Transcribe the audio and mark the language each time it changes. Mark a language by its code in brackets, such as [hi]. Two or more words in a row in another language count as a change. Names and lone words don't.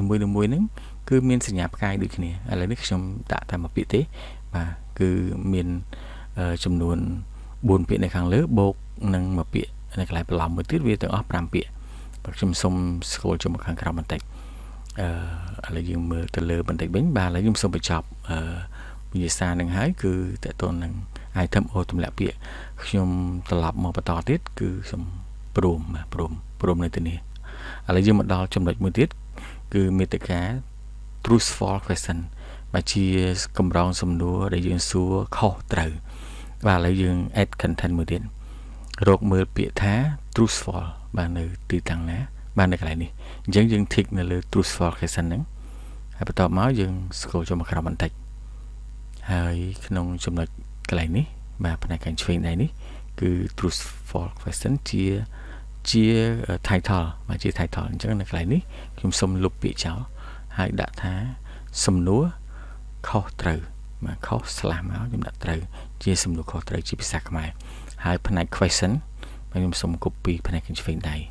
[km] មួយៗហ្នឹងគឺមានសញ្ញាផ្កាយដូចគ្នាឥឡូវនេះខ្ញុំដាក់តែមួយពាក្យទេបាទគឺមានចំនួន4ពាក្យនៅខាងលើបូកនឹងមួយពាក្យនៅកន្លែងបន្លំមួយទៀតវាទាំងអស់5ពាក្យបាទខ្ញុំសូម scroll ចូលមកខាងក្រោមបន្តិចឥឡូវយើងមើលទៅលើ បន្តិចវិញបាទឥឡូវខ្ញុំសូមបញ្ចប់វិញ្ញាសានឹងហើយគឺតើតើនឹងitem អូទម្លាក់ពាក្យខ្ញុំត្រឡប់មកបន្តទៀតគឺខ្ញុំព្រមនៅទីនេះឥឡូវយើងមកដល់ចំណុចមួយទៀតគឺ មេត្តា [en] true false question [km] បាទជាកម្រងសំណួរដែលយើងសួរខុសត្រូវបាទឥឡូវយើង [en] add content [km] មួយទៀតរកមើលពាក្យថា true false បាទនៅទីតាំងណាបាទនៅកន្លែងនេះអញ្ចឹងយើង tick នៅលើ [en] true false question [km] ហ្នឹងហើយបន្ទាប់មកយើង scroll ចូលមកក្រោមបន្តិចហើយក្នុងចំណុចកន្លែងនេះបាទផ្នែកខាងឆ្វេងដៃនេះគឺ [en] true false question [km] ជា title បាទជា title អញ្ចឹងនៅកន្លែងនេះខ្ញុំសូមលុបពាក្យចោលហើយដាក់ថាសំណួរខុសត្រូវបាទខុសស្លាស់មកខ្ញុំដាក់ត្រូវជាសំណួរខុសត្រូវជាភាសាខ្មែរហើយផ្នែក question បាទខ្ញុំសូម copy ផ្នែកខាងឆ្វេងដៃ